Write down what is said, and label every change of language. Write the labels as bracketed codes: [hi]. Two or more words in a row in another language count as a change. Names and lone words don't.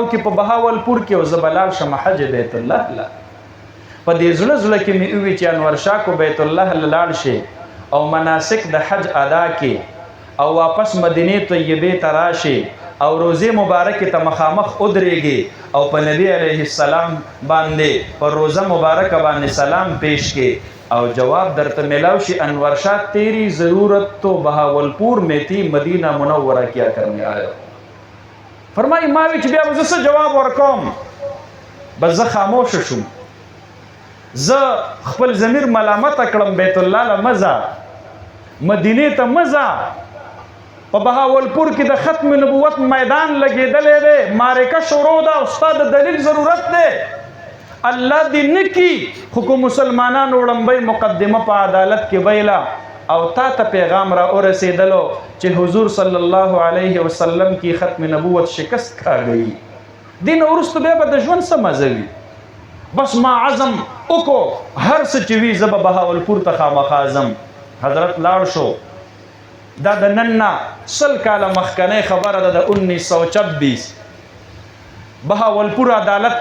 [ps] کې په بهاولپور کې او زه به لاړ شم حج بیت الله له په دې زړه کې مې ووي چې انور شاه کو بیت الله له لاړ شي او مناسک د حج ادا کې او واپس مدینه طیبې ته راشي او روزه مبارکه ته مخامخ ودرېږي او په نبی علیه السلام باندې په روزه مبارکه باندې سلام پیش کې او جواب درته ملاو شي انور شاه [ur] تیری ضرورت تو بہاولپور میں تھی مدینہ منورہ کیا کرنے آیا [ps] فرمائی ما وی چې بیا به زه څه جواب ورکوم بس زه خاموشه شوم زه خپل ضمیر ملامت کړم بیت الله له مزه مدینه ته مزه په بهاولپور کې د ختم نبوت میدان لګېدلی دی معرکه شروع ده او ستا د دلیل ضرورت دی الله دې نه کي خو که مسلمانانو وړمبۍ مقدمه په عدالت کې ویله او تا ته پیغام را ورسېدلو چې حضور [ar] صلی الله علیه وسلم [ur] کی ختم نبوت شکست کھا گئی [ps] دین وروسته بیا به د ژوند څه مزه وي بس ما عزم وکړو هر څه چې وي زه به بهاولپور ته خامخا ځم حضرت لاړ شو دا د نن نه 100 کاله مخکنۍ خبره ده د 1926 بهاولپور عدالت